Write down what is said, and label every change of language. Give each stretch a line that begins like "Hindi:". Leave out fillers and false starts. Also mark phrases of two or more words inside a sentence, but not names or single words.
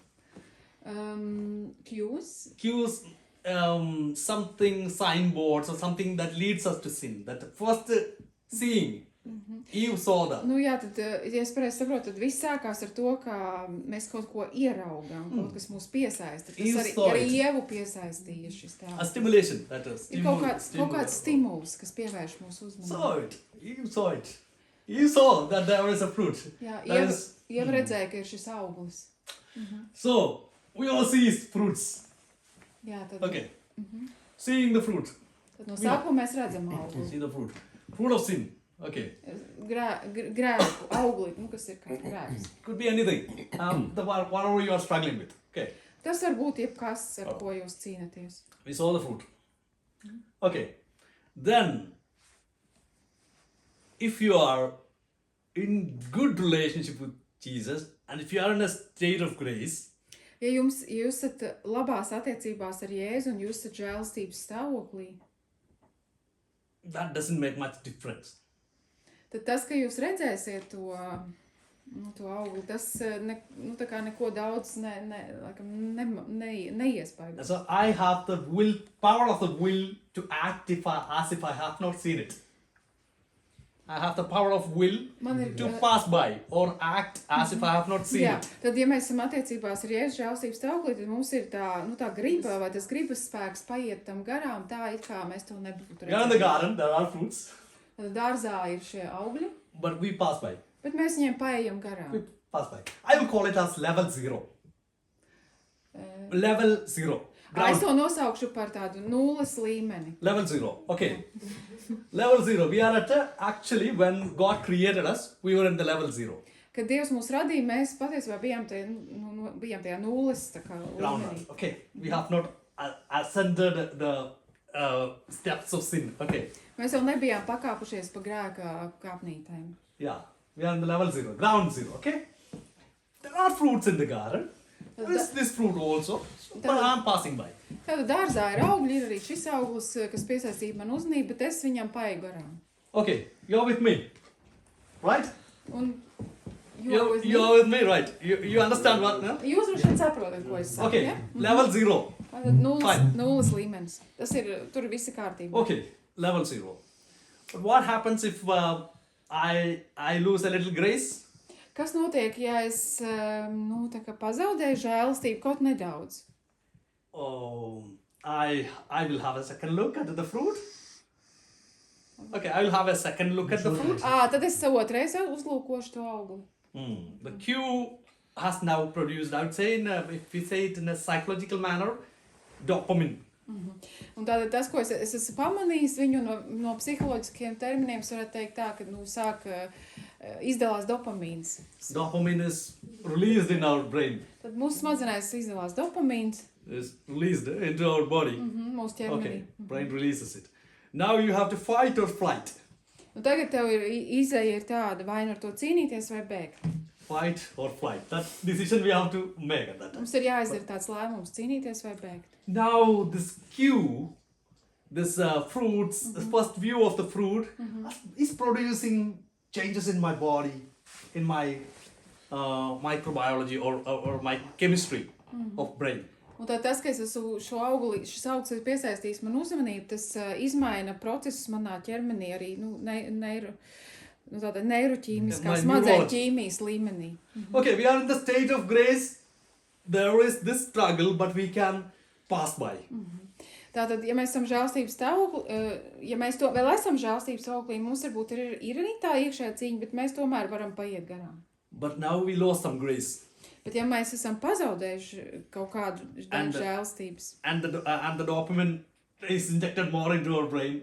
English: Cues, something signboards or something that leads us to sin. That first seeing, Eve saw that.
Latvian: Nu jā, tad, ja es pareizi saprotu, tad viss sākās ar to, ka mēs kaut ko ieraugām, kaut kas mūs piesaista. Tas arī Ievu piesaistīja šis tā.
English: A stimulation. That is.
Latvian: Ir kaut kāds stimuls, kas pievērš mūsu uzmanību.
English: Saw it. Eve saw it. Eve saw that there is a fruit.
Latvian: Jā,
English: That
Latvian: Ieva redzēja, ka ir šis auglis.
English: So, we all see fruits.
Latvian: Jā, tad,
English: Okay. Seeing the fruit.
Latvian: tad no sākuma mēs redzam augli.
English: See the fruit. Fruit of sin. Okay.
Latvian: Grēku, augli, kas ir kā grēks.
English: Could be anything. Whatever you are struggling with. Okay.
Latvian: Tas var būt jebkas, ar ko jūs cīnaties.
English: We saw the fruit. Okay. Then, if you are in good relationship with Jesus, and if you are in a state of grace,
Latvian: Ja jūs esat labās attiecībās ar Jēzu un jūs esat žēlastības stāvoklī,
English: that doesn't make much difference.
Latvian: tad tas, ka jūs redzēsiet to augli, tas tā kā neko daudz neiespaidos.
English: So I have the power of the will to act as if I have not seen it. I have the power of will to pass by or act as if I have not seen
Latvian: Jā,
English: it.
Latvian: tad, ja mēs esam attiecībās ar Jēzu žēlastības stāvoklī, tad mums ir tā griba vai tas gribas spēks paiet tam garām, tā it kā mēs to nebūtu
English: We are in the garden, there are fruits,
Latvian: Dārzā ir šie augļi,
English: but we pass by.
Latvian: bet mēs viņiem paejam garām.
English: We pass by. I will call it as level 0. Level 0.
Latvian: Es to nosaukšu par tādu nulles līmeni.
English: Level 0. Okay. Level 0. We are actually, when God created us, we were in the level 0.
Latvian: Kad Dievs mūs radīja, mēs patiesībā bijām tajā nulles līmenī.
English: Okay. We have not ascended the steps of sin. Okay.
Latvian: Mēs vēl nebijām pakāpušies pa grēka kāpnītēm.
English: Yeah. We are in the level 0. Ground 0. Okay. There are fruits in the garden. There is this fruit also, but I am passing by.
Latvian: Tātad dārzā ir augļi, ir arī šis auglis, kas piesaistīja man uzmanību, bet es viņam paeju garām.
English: Okay, you're with me, right?
Latvian: Un
English: You're with me, right? You understand what? No?
Latvian: Jūs droši vien saprotat, ko es saku,
English: Okay,
Latvian: ja?
English: level 0.
Latvian: Tātad
English: Fine.
Latvian: nulles līmenis. Tas ir, tur visi kārtībā.
English: Okay, level 0. But what happens if I lose a little grace?
Latvian: Kas notiek, ja es, tā kā pazaudēju žēlastību kaut nedaudz?
English: Oh, I will have a second look at the fruit. Okay, I will have a second look at the fruit.
Latvian: Tad es otrais uzlūkošu to augli.
English: The Q has now produced, I would say, if we say it in a psychological manner, dopamine.
Latvian: Un tātad tas, ko es esmu pamanījis viņu no psiholoģiskiem terminiem, es varētu teikt tā, ka sāk izdalās dopamīns.
English: Dopamine is released in our brain.
Latvian: Tad mūsu smadzenēs izdalās dopamīns.
English: Is released into our body.
Latvian: Mūsu ķermenī.
English: Okay, brain releases it. Now you have to fight or flight.
Latvian: Un tagad tev izēja ir tāda, vai nu ar to cīnīties vai bēgt.
English: Fight or flight. That decision we have to make at that time.
Latvian: Mums ir jāizdara tāds lēmums, cīnīties vai bēgt.
English: Now this Q, this fruits, the first view of the fruit is producing changes in my body, in my microbiology or my chemistry of brain.
Latvian: Un tad tas, ka es esmu šis auglis ir piesaistījis man uzmanību, tas izmaina procesus manā ķermenī arī, tāda neiroķīmiskā smadzeņu ķīmijas līmenī.
English: Okay, we are in the state of grace. There is this struggle, but we can pass by.
Latvian: Tātad, ja mēs esam žēlstības stāvoklī, ja mēs to vēl esam žēlstības stāvoklī, mums varbūt ir arī tā iekšējā cīņa, bet mēs tomēr varam paiet garām.
English: But now we lost some grace.
Latvian: Bet ja mēs esam pazaudējuši kaut kādu žēlstības.
English: And the dopamine is injected more into our brain.